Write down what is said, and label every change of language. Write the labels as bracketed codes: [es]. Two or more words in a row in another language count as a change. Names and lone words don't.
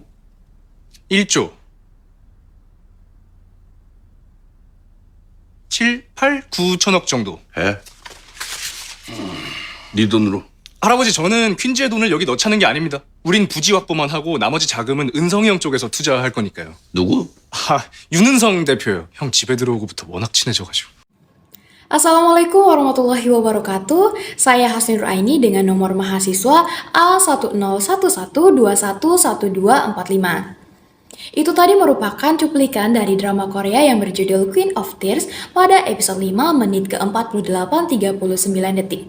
[ko] 1조 7, 8, 9천억 정도. 해? 네 돈으로. 할아버지, 저는 퀸즈의 돈을 여기 넣자는 게 아닙니다. 우린 부지 확보만 하고 나머지 자금은 은성이 형 쪽에서 투자할 거니까요. 누구? 윤은성 대표요. 형 집에 들어오고부터 워낙 친해져가지고. [ar] السلام عليكم ورحمة الله وبركاته. [id] Saya Hasni Nuraini dengan nomor mahasiswa A1011211245. Itu tadi merupakan cuplikan dari drama Korea yang berjudul Queen of Tears pada episode 5 menit ke-48:39 detik.